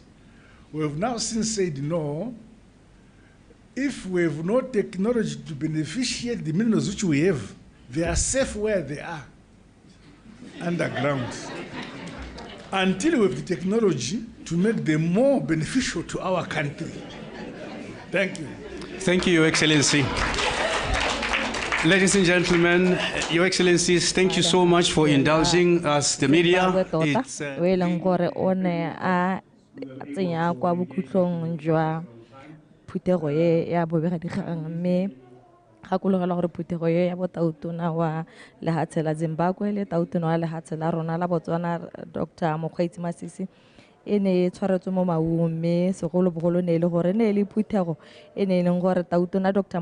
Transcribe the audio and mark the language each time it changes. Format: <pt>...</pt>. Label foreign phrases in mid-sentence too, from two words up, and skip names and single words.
<en>We have now since said no. If we have no technology to beneficiate the minerals which we have, they are safe where they are, underground, until we have the technology to make them more beneficial to our country. Thank you. Thank you, Your Excellency. Ladies and gentlemen, Your Excellencies, thank you so much for indulging us, the media. It's,</en> <tn>tsenya kwa bokhutlong jwa phuthego ye ya bobegakgang mme gakologela gore phuthego ye ya botautona wa lehatshe la Zimbabwe le tautona wa lehatshe la rona la Botswana Dr. MOKGWEETSI Masisi e ne e tshwaretswe mo Maung mme segolobogolo ne e le gore ne e le phuthego e ne e leng gore tautona Dr.</tn>